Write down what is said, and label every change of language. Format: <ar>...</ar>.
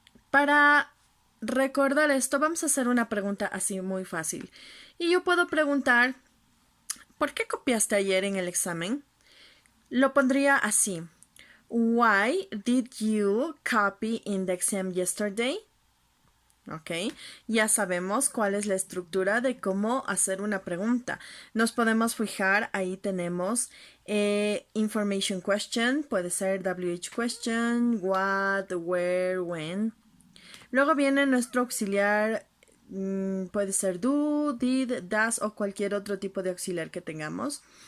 <es>Para recordar esto, vamos a hacer una pregunta así muy fácil. Y yo puedo preguntar, ¿por qué copiaste ayer en el examen? Lo pondría así.</es> <en>Why did you copy in the exam yesterday?</en> <es>Ok, ya sabemos cuál es la estructura de cómo hacer una pregunta. Nos podemos fijar, ahí tenemos information question, puede ser WH question, what, where, when. Luego viene nuestro auxiliar, puede ser do, did, does o cualquier otro tipo de auxiliar que tengamos.</es>